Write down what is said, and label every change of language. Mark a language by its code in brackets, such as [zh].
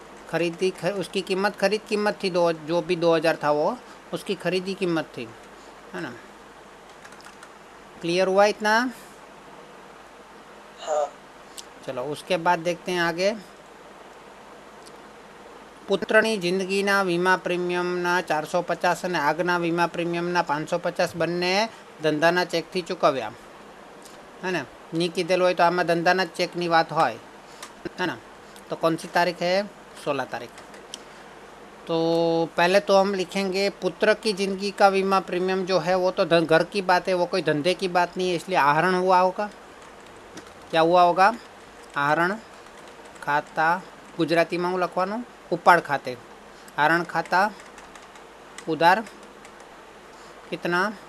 [hi] उसकी कीमत खरीद कीमत थी जो भी 2000 था वो उसकी खरीदी कीमत थी, है ना। क्लियर हुआ इतना? हाँ। चलो उसके बाद देखते हैं आगे। [gu] પુત્રની જિંદગીના વીમા પ્રીમિયમના 450 અને આગના વીમા પ્રીમિયમના 550 બંને ધંધાના ચેકથી ચૂકવ્યા, [hi] है ना। [gu] नहीं कीधेલું હોય तो આમાં ધંધાના ચેકની વાત હોય, [hi] है ना। तो कौन सी तारीख है? 16 तारीख। तो पहले तो हम लिखेंगे पुत्र की ज़िंदगी का बीमा प्रीमियम जो है वो तो घर की बात है, वो कोई धंधे की बात नहीं है, इसलिए आहरण हुआ होगा। क्या हुआ होगा? आहरण खाता, गुजराती में [gu] હું લખવાનું [hi] उपाड़ खाते, आहरण खाता उधार कितना?